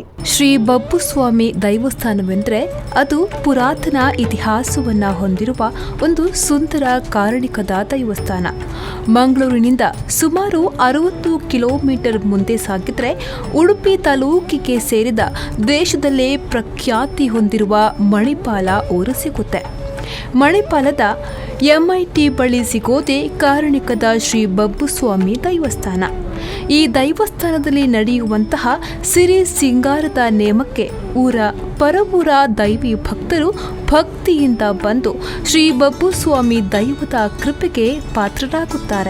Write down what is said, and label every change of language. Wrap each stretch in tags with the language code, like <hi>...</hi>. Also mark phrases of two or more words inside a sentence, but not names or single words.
<kn>ಶ್ರೀ ಬಬ್ಬುಸ್ವಾಮಿ ದೈವಸ್ಥಾನವೆಂದರೆ ಅದು ಪುರಾತನ ಇತಿಹಾಸವನ್ನ ಹೊಂದಿರುವ ಒಂದು ಸುಂದರ ಕಾರಣಿಕದ ದೈವಸ್ಥಾನ. ಮಂಗಳೂರಿನಿಂದ ಸುಮಾರು 60 ಕಿಲೋಮೀಟರ್ ಮುಂದೆ ಸಾಗಿದ್ರೆ ಉಡುಪಿ ತಾಲೂಕಿಗೆ ಸೇರಿದ ದೇಶದಲ್ಲೇ ಪ್ರಖ್ಯಾತಿ ಹೊಂದಿರುವ ಮಣಿಪಾಲ ಊರು ಸಿಗುತ್ತೆ. ಮಣಿಪಾಲದ MIT ಬಳಿ ಸಿಗೋದೇ ಕಾರಣಿಕದ ಶ್ರೀ ಬಬ್ಬುಸ್ವಾಮಿ ದೈವಸ್ಥಾನ. ಈ ದೈವಸ್ಥಾನದಲ್ಲಿ ನಡೆಯುವಂತಹ ಸಿರಿ ಸಿಂಗಾರದ ನೇಮಕ್ಕೆ ಊರ ಪರವೂರ ದೈವಿ ಭಕ್ತರು ಭಕ್ತಿಯಿಂದ ಬಂದು ಶ್ರೀ ಬಬ್ಬುಸ್ವಾಮಿ ದೈವದ ಕೃಪೆಗೆ ಪಾತ್ರರಾಗುತ್ತಾರೆ.</kn>